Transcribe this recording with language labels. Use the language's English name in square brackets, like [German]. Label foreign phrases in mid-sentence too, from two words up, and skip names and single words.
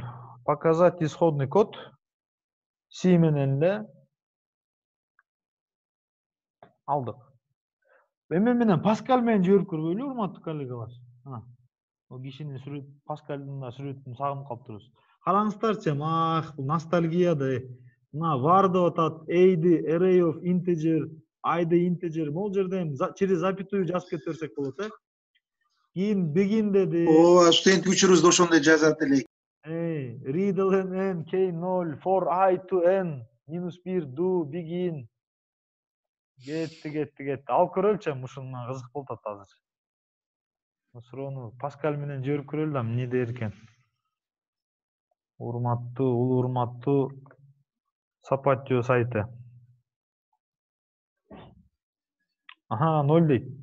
[Russian] Показать исходный код. [Kyrgyz] C менен эле алдык. Эме менен Паскаль менен жиберип көрбөйлү, урматтуу коллегалар. О кишинин сүрөт, Паскальдын да сүрөтүн сагынып калыптырбыз. Караңыздарчы, бул ностальгия да. Мына var деп атат, a-ди [English] array of integer, [Kyrgyz] i-ди integer, могул жерден [Russian] через запятую [Kyrgyz] жазып кете берсек болот, Кийин begin деди. Ооба, студент учурубузда ошондой жазат элек. [English] Read n, k0, for I to n, -1, do, begin. [Kyrgyz] Кетти. Алып көрөлүчү, ушуна кызык болуп атат азыр. Суроону Паскаль менен жиберип көрөлү да, эмне дер экен. Урматтуу Сапатио сайты. 0 дейт.